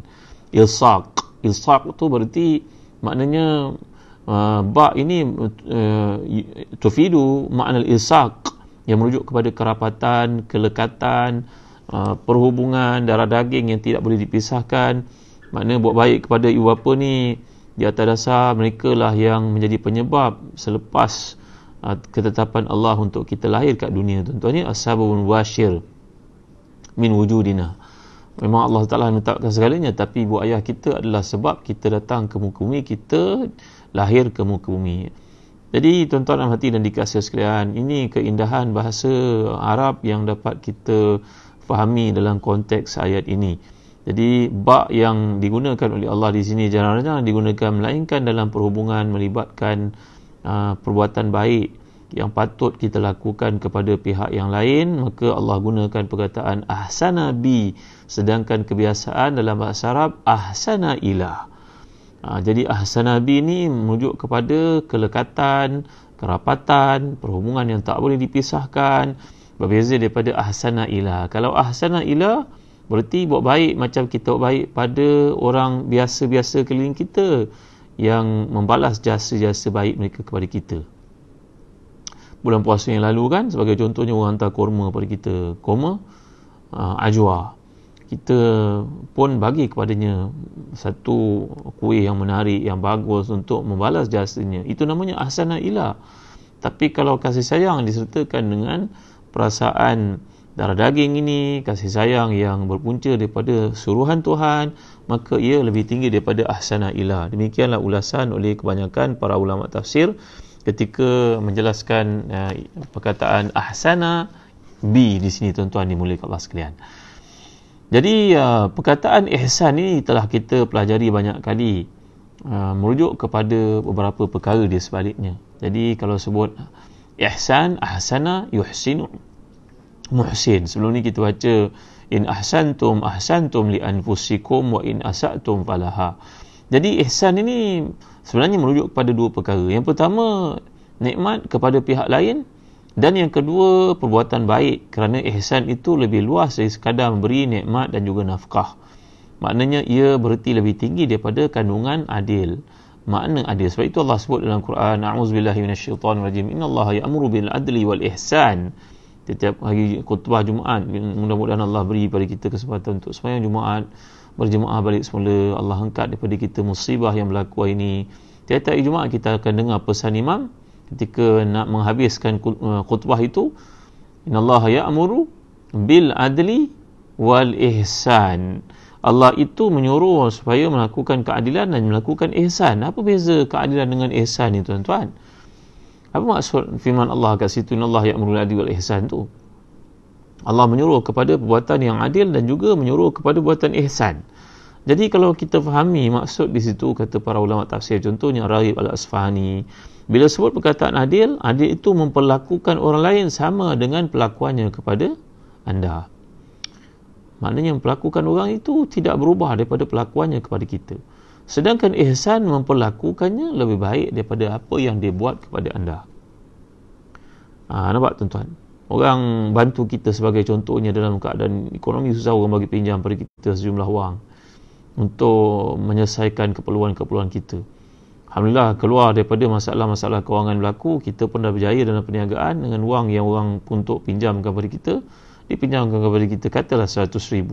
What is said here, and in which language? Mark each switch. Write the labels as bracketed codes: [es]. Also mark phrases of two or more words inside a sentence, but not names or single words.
[ms] Ilsaq tu berarti maknanya ba ini [ar] تفيد معنى إلصاق, [ms] yang merujuk kepada kerapatan, kelekatan, perhubungan darah daging yang tidak boleh dipisahkan. Maknanya buat baik kepada ibu bapa ni di atas dasar mereka lah yang menjadi penyebab selepas ketetapan Allah untuk kita lahir kat dunia, tuan-tuan. [ar] Ni السبب المباشر من وجودنا. [ms] Memang Allah Ta'ala menetapkan segalanya, tapi ibu ayah kita adalah sebab kita datang ke muka bumi, kita lahir ke muka bumi. Jadi tuan-tuan dan hati dan dikasihi sekalian, ini keindahan bahasa Arab yang dapat kita fahami dalam konteks ayat ini. Jadi ba yang digunakan oleh Allah di sini jarang-jarang digunakan melainkan dalam perhubungan melibatkan perbuatan baik yang patut kita lakukan kepada pihak yang lain, maka Allah gunakan perkataan [ar] أحسن ب, [ms] sedangkan kebiasaan dalam bahasa Arab [ar] أحسن إلى. [ms] Jadi [ar] أحسن ب [ms] ni merujuk kepada kelekatan, kerapatan, perhubungan yang tak boleh dipisahkan, berbeza daripada [ar] أحسن إلى. [ms] Kalau [ar] أحسن إلى [ms] berarti buat baik macam kita buat baik pada orang biasa-biasa keliling kita yang membalas jasa-jasa baik mereka kepada kita. Bulan puasa yang lalu kan, sebagai contohnya orang hantar kurma kepada kita, kurma ajwa, kita pun bagi kepadanya satu kuih yang menarik, yang bagus untuk membalas jasanya. Itu namanya [ar] أحسن إلى. [ms] Tapi kalau kasih sayang disertakan dengan perasaan darah daging ini, kasih sayang yang berpunca daripada suruhan Tuhan, maka ia lebih tinggi daripada [ar] أحسن إلى. [ms] Demikianlah ulasan oleh kebanyakan para ulama tafsir ketika menjelaskan perkataan [ar] أحسن ب [ms] di sini, tuan-tuan dimuliakan Allah sekalian. Jadi perkataan ihsan ini telah kita pelajari banyak kali, merujuk kepada beberapa perkara di sebaliknya. Jadi kalau sebut ihsan, [ar] أحسن يحسن, [ms] muhsin. Sebelum ni kita baca [ar] إن أحسنتم أحسنتم لأنفسكم وإن أسأتم فلها. [ms] Jadi ihsan ini sebenarnya merujuk kepada dua perkara. Yang pertama, nikmat kepada pihak lain, dan yang kedua, perbuatan baik, kerana ihsan itu lebih luas dari sekadar memberi nikmat dan juga nafkah. Maknanya ia bererti lebih tinggi daripada kandungan adil. Makna adil, sebab itu Allah sebut dalam Quran, [ar] أعوذ بالله من الشيطان الرجيم، إن الله يأمر بالعدل والإحسان. [ms] Setiap hari khutbah Jumaat, mudah-mudahan Allah beri pada kita kesempatan untuk sembahyang Jumaat, berjemaah balik semula. Allah angkat daripada kita musibah yang berlaku hari ini. Tiap-tiap hari Jumaat kita akan dengar pesan imam ketika nak menghabiskan khutbah itu, [ar] إن الله يأمر بالعدل والإحسان. [ms] Allah itu menyuruh supaya melakukan keadilan dan melakukan ihsan. Apa beza keadilan dengan ihsan ni, tuan-tuan? Apa maksud firman Allah kat situ, [ar] إن الله يأمر بالعدل والإحسان [ms] tu? Allah menyuruh kepada perbuatan yang adil dan juga menyuruh kepada perbuatan ihsan. Jadi kalau kita fahami maksud di situ, kata para ulama tafsir, contohnya Raghib Al-Asfahani, bila sebut perkataan adil, adil itu memperlakukan orang lain sama dengan perlakuannya kepada anda. Maknanya memperlakukan orang itu tidak berubah daripada perlakuannya kepada kita. Sedangkan ihsan memperlakukannya lebih baik daripada apa yang dia buat kepada anda. Nampak, tuan-tuan? Orang bantu kita sebagai contohnya dalam keadaan ekonomi susah, orang bagi pinjam pada kita sejumlah wang untuk menyelesaikan keperluan-keperluan kita. Alhamdulillah, keluar daripada masalah-masalah kewangan berlaku, kita pun dah berjaya dalam perniagaan dengan wang yang orang untuk pinjamkan kepada kita, dipinjamkan kepada kita, katalah 100,000.